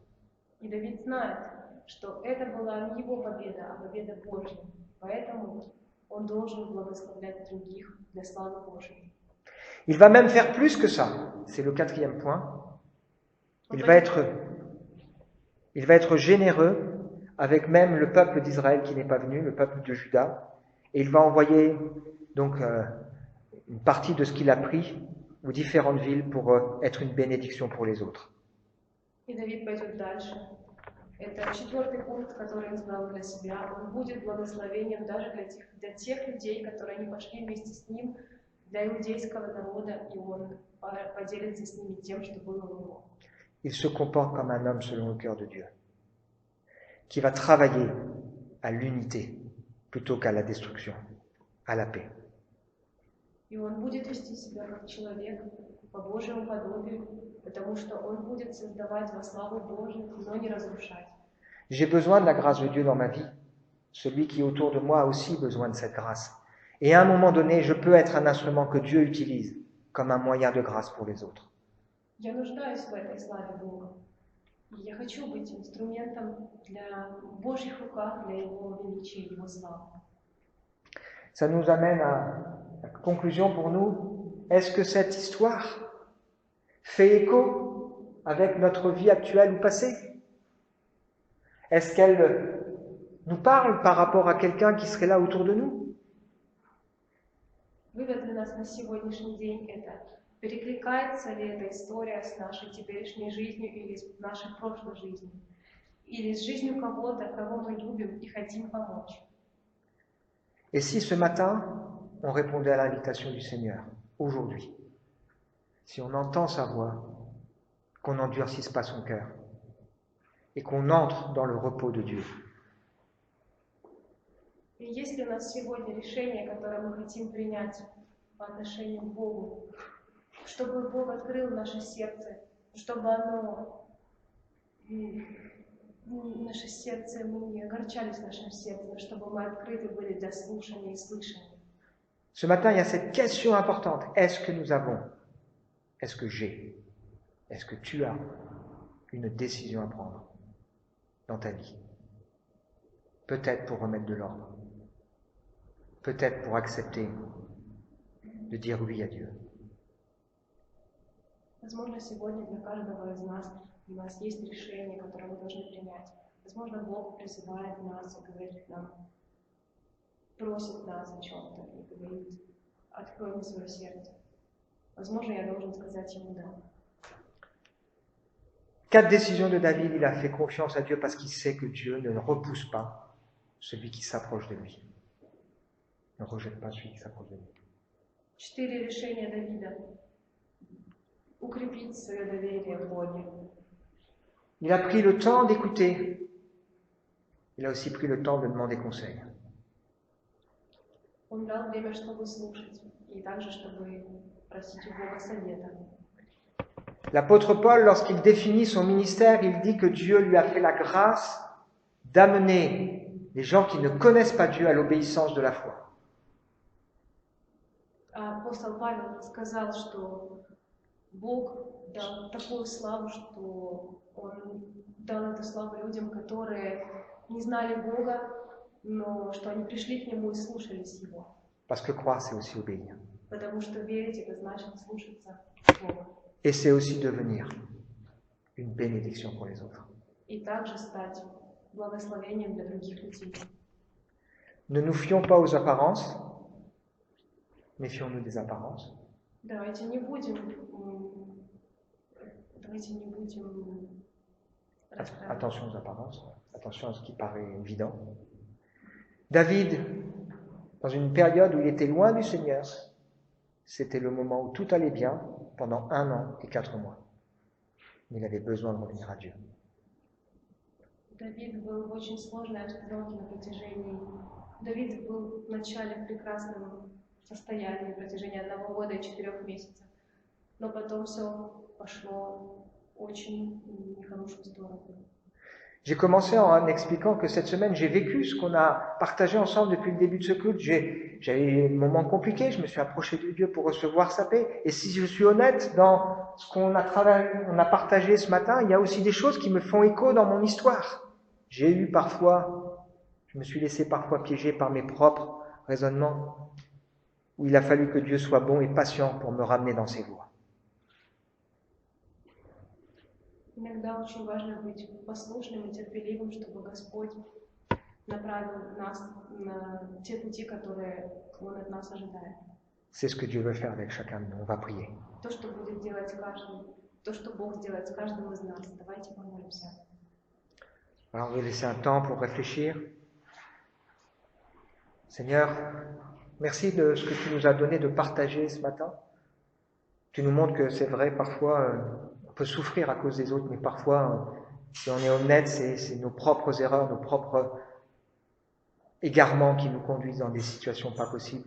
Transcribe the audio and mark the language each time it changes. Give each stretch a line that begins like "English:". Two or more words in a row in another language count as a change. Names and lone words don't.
Russian: И Давид знает, что это была не его победа, а победа Божья. Поэтому он должен благословлять других для славы Божьей.
French: Il va même faire plus que ça. C'est le quatrième point. Il va être généreux avec même le peuple d'Israël qui n'est pas venu, le peuple de Juda. Et il va envoyer donc une partie de ce qu'il a pris aux différentes villes pour être une bénédiction pour les autres.
Russian: И Давид пойдет дальше. Это четвертый пункт, который он избрал для себя. Он будет благословением даже для тех людей, которые не пошли вместе с ним, для иудейского народа, и он поделится с ними тем, что было у него.
French: Il se comporte comme un homme selon le cœur de Dieu, qui va travailler à l'unité plutôt qu'à la destruction, à la paix.
Russian: И он будет вести себя как человек по Божьему подобию, потому что он будет создавать во славу Божию, но не разрушать.
French: J'ai besoin de la grâce de Dieu dans ma vie. Celui qui est autour de moi a aussi besoin de cette grâce. Et à un moment donné, je peux être un instrument que Dieu utilise comme un moyen de grâce pour les autres.
Russian: Я нуждаюсь в этой славе Бога. И я хочу быть инструментом в Божьих руках для Его величия, Его славы.
French: Ça nous amène à la conclusion pour nous. Est-ce que cette histoire fait écho avec notre vie actuelle ou passée? Est-ce qu'elle nous parle par rapport à quelqu'un qui serait là autour de nous?
Russian: Вывод для нас на сегодняшний день – это: перекликается ли эта история с нашей теперешней жизнью или с нашей прошлой жизнью, или с жизнью кого-то, кого мы любим и хотим помочь.
French: Et si ce matin, on répondait à l'invitation du Seigneur, aujourd'hui, si on entend sa voix, qu'on n'endurcisse pas son cœur et qu'on entre dans le repos de Dieu.
Russian: И есть ли у нас сегодня решение, которое мы хотим принять по отношению к Богу, чтобы Бог открыл наше сердце, чтобы наше сердце, мы не огорчались в нашем сердце, но чтобы мы открыты были для слушания и слышания.
French: Ce matin, il y a cette question importante. Est-ce que nous avons, est-ce que j'ai, est-ce que tu as une décision à prendre dans ta vie? peut-être pour remettre de l'ordre, peut-être pour accepter de dire oui à Dieu.
Russian: Возможно, сегодня для каждого из нас у нас есть решение, которое мы должны принять. Возможно, Бог призывает нас и говорит нам, просит нас о чем-то и говорит, открой мне свое сердце. Возможно, я должен сказать ему да.
French: 4 décisions de David, il a fait confiance à Dieu parce qu'il sait que Dieu ne repousse pas celui qui s'approche de lui. Ne rejette pas celui qui s'approche de lui.
Russian: 4 решения Давида. Укрепить свое доверие в Боге.
French: Il a pris le temps d'écouter. Il a aussi pris le temps de demander conseil.
Russian: Он брал время, чтобы слушать, и также, чтобы просить у Бога совета.
French: L'apôtre Paul, lorsqu'il définit son ministère, il dit que Dieu lui a fait la grâce d'amener les gens qui ne connaissent pas Dieu à l'obéissance de la foi.
Russian: Апостол Павел сказал, что Бог дал такую славу, что Он дал эту славу людям, которые не знали Бога, но что они пришли к Нему и слушались Его.
French: Parce que croire, c'est aussi obéir.
Russian: Потому что верить — это значит слушаться Бога.
French: Et c'est aussi devenir une bénédiction pour les autres.
Russian: И также стать благословением для других людей.
French: Ne nous fions pas aux apparences, méfions-nous des apparences.
Russian: Давайте не будем
French: Attention aux apparences, attention à ce qui paraît évident. David, dans une période où il était loin du Seigneur, c'était le moment où tout allait bien pendant 1 an et 4 mois. Mais il avait besoin de revenir à Dieu.
Russian: Давид был в очень сложной обстановке на протяжении. Давид был в начале в прекрасном состоянии на протяжении 1 года и 4 месяцев. Но потом все пошло очень нехорошую сторону.
French: J'ai commencé en expliquant que cette semaine, j'ai vécu ce qu'on a partagé ensemble depuis le début de ce culte. J'avais un moment compliqué, je me suis approché de Dieu pour recevoir sa paix. Et si je suis honnête dans ce qu'on a partagé ce matin, il y a aussi des choses qui me font écho dans mon histoire. J'ai eu parfois, je me suis laissé parfois piéger par mes propres raisonnements, où il a fallu que Dieu soit bon et patient pour me ramener dans ses voies.
Russian: Иногда очень важно быть послушным и терпеливым, чтобы Господь направил нас на те пути, которые Он от нас ожидает.
French: C'est ce que Dieu veut faire avec chacun de nous. On va prier.
Russian: То, что будет делать каждый, то, что Бог сделает с каждым из нас. Давайте помолимся.
French: Alors, on va laisser un temps pour réfléchir. Seigneur, merci de ce que tu nous as donné de partager ce matin. Tu nous montres que c'est vrai, parfois, on peut souffrir à cause des autres, mais parfois, si on est honnête, c'est nos propres erreurs, nos propres égarements qui nous conduisent dans des situations pas possibles.